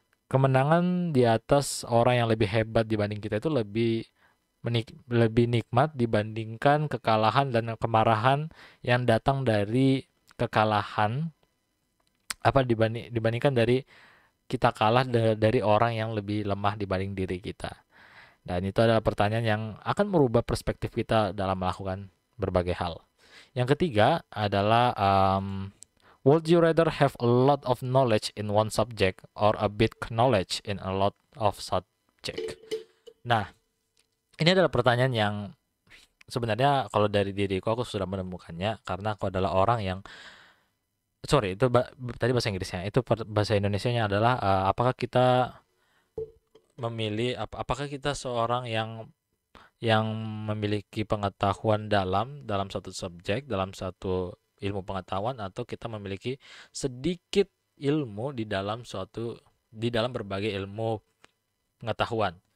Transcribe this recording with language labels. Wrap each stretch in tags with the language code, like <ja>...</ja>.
<id>Kemenangan di atas orang yang lebih hebat dibanding kita itu lebih nikmat dibandingkan kekalahan dan kemarahan yang datang dari kekalahan dibandingkan dari kita kalah dari orang yang lebih lemah dibanding diri kita. Dan itu adalah pertanyaan yang akan merubah perspektif kita dalam melakukan berbagai hal. Yang ketiga adalah</id> <en>would you rather have a lot of knowledge in one subject or a bit knowledge in a lot of subject?</en> <id>Nah, ini adalah pertanyaan yang sebenarnya kalau dari diriku aku sudah menemukannya karena aku adalah orang yang itu tadi bahasa Inggrisnya. Itu bahasa Indonesianya adalah apakah kita apakah kita seorang yang memiliki pengetahuan dalam satu subjek, dalam satu ilmu pengetahuan, atau kita memiliki sedikit ilmu di dalam berbagai ilmu pengetahuan.</id>